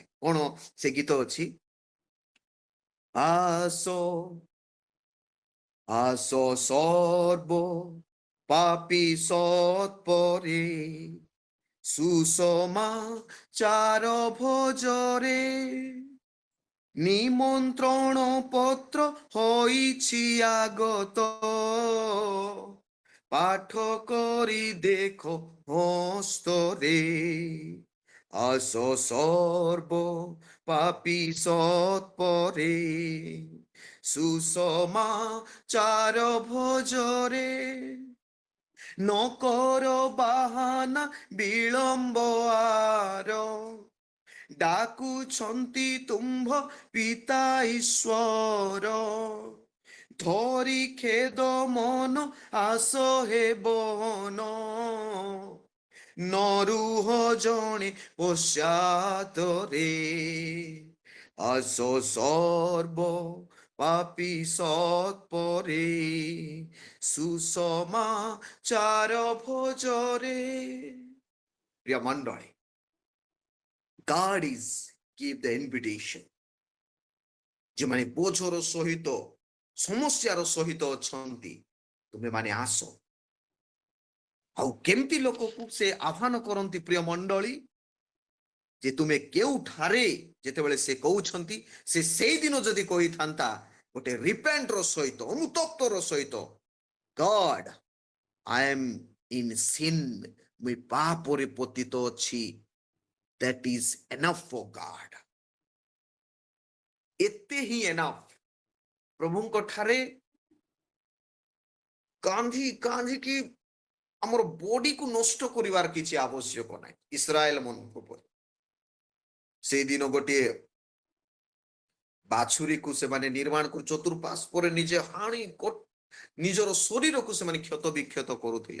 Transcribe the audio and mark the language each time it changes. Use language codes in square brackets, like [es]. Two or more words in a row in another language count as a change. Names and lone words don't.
[or] କଣ ସେ ଗୀତ ଅଛି? ଆସ ଆସ ସର୍ବ ପାପୀ ସତ୍ପରେ, ସୁସମାଚାର ଭୋଜରେ, ନିମନ୍ତ୍ରଣ ପତ୍ର ହୋଇଛି ଆଗତ, ପାଠ କରି ଦେଖ ହସ୍ତରେ, ଆସ ସର୍ବ ପାପୀ ସତ୍ପରେ ସୁସମାଚାର ଭୋଜରେ ନକର ବାହାନା ବିଳମ୍ବ ଆର ডাকুଛନ୍ତି ତୁମ୍ଭ ପିତା ଈଶ୍ୱର ଧରି ଖେଦ ମନ ଆସ ହେବନ ନରୁହ ଜଣେ ପଶ୍ଚାତରେ ଆସ ସର୍ବ ପାପୀ ସତ୍ପରେ ସୁସମାଚାର ଭୋଜରେ। ପ୍ରିୟ ମଣ୍ଡଳୀ, [en] God is give the invitation [or] ଯେମାନେ ବୋଝର ସହିତ ସମସ୍ୟାର ସହିତ ଅଛନ୍ତି ତୁମେ ମାନେ ଆସ। ଆଉ କେମିତି ଲୋକକୁ ସେ ଆହ୍ୱାନ କରନ୍ତି ପ୍ରିୟ ମଣ୍ଡଳୀ, ଯେ ତୁମେ କେଉଁଠାରେ ଯେତେବେଳେ ସେ କହୁଛନ୍ତି, ସେ ସେଇଦିନ ଯଦି କହିଥାନ୍ତା ଗୋଟେ ରିପେଣ୍ଟର ସହିତ, ଅନୁତପ୍ତର ସହିତ, [en] God I am in sin, [or] ମୁଁ ପାପରେ ପତିତ ଅଛି, [en] that is enough for God. [or] ଏତେ ହିଁ enough ପ୍ରଭୁଙ୍କ ଠାରେ କାନ୍ଦି କାନ୍ଦିକି ଆମର ବଡିକୁ ନଷ୍ଟ କରିବାର କିଛି ଆବଶ୍ୟକ ନାହିଁ। ଇସ୍ରାଏଲ ମାନଙ୍କ ଉପରେ ସେଇଦିନ ଗୋଟିଏ ବାଛୁରୀକୁ ସେମାନେ ନିର୍ମାଣ କରି ଚତୁର୍ପାର୍ଶ୍ୱରେ ନିଜେ ହାଣି ନିଜର ଶରୀରକୁ ସେମାନେ କ୍ଷତ ବିକ୍ଷତ କରୁଥିଲେ।